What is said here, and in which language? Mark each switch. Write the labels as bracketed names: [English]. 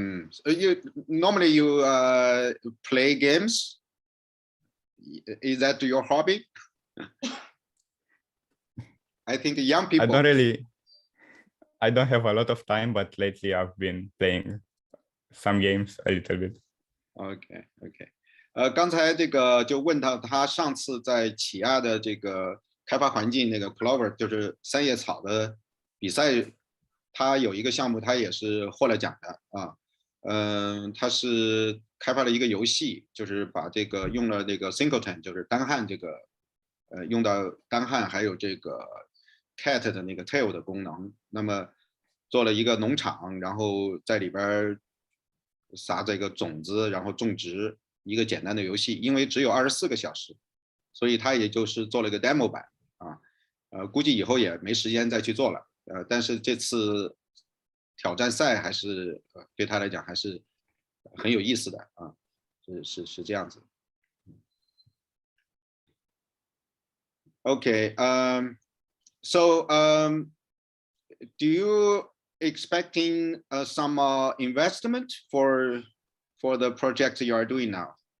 [English] So you normally play games? Is that your hobby? I think young people. I don't have a lot of time, but lately I've been playing some games a little bit. [Chinese] OK， 刚才这个就问到他上次在起亚的这个开发环境那个 Clover 就是三叶草的比赛，他有一个项目他也是获了奖的啊。他是开发了一个游戏，就是把这个用了这个 singleton 就是单汉这个用到单汉还有这个 cat 的那个 tail 的功能，那么做了一个农场，然后在里边撒这个种子，然后种植，一个简单的游戏。因为只有24个小时，所以他也就是做了一个 demo 版啊。估计以后也没时间再去做了。但是这次挑战赛还是对他来讲还是很有意思的啊，是这样子。 [English] Okay, so do you expecting some investment for the project you are doing now?